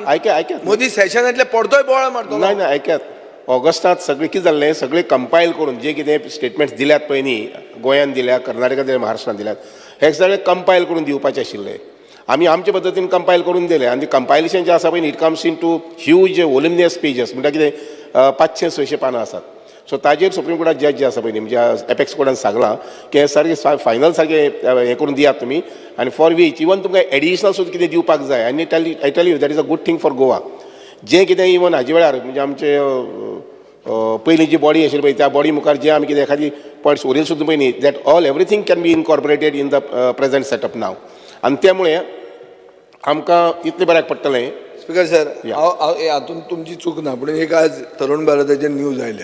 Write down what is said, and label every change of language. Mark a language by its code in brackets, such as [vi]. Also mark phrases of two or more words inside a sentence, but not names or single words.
[kok] आयक्यात मोदी सेशनांतले परतोय बोवाळ मारतलो. नाही आयक्यात, ऑगस्टांत सगळें कितें जाल्लें, सगळें कंपायल करून जे कितें स्टेटमेंट्स दिल्यात पळय न्ही, गोंयांत दिल्या, कर्नाटकांत दिल्या, महाराष्ट्रांत दिल्यात, हे सगळें कंपायल करून दिवपाचें आशिल्लें. आमी आमचे पद्दतीन कंपायल करून दिलें, आनी कंपायलेशन जें आसा पळय न्ही, [en] it comes in two huge voluminous pages, [kok] म्हणटा कितें 500-600 पानां आसात. सो ताजेर सुप्रीम कोर्टात जज जे आसा पळय न्ही, म्हणजे एपेक्स कोर्टान सांगलां की हे सारकें फायनल सारकें हें करून दियात तुमी, आनी [en] for which even [kok] तुमकां एडिशनल सुद्दां कितें दिवपाक जाय. [en] आनी I tell you that is a good thing for Goa. [kok] जें कितें इवन हाजे वेळार म्हणजे आमचे पयलीं जी बॉडी आशिल्ली पळय, त्या बॉडी मुखार जें आमी कितें एखादी पॉयंट्स उरयले सुद्दां पळय न्ही, [en] that all everything can be incorporated in the present setup now. [kok] आनी त्यामुळे आमकां इतलें बऱ्याक पडटलें. स्पीकर सर, हातूंत तुमची चूक ना, पूण एक आज तरुण भारताचेर न्यूज आयल्या.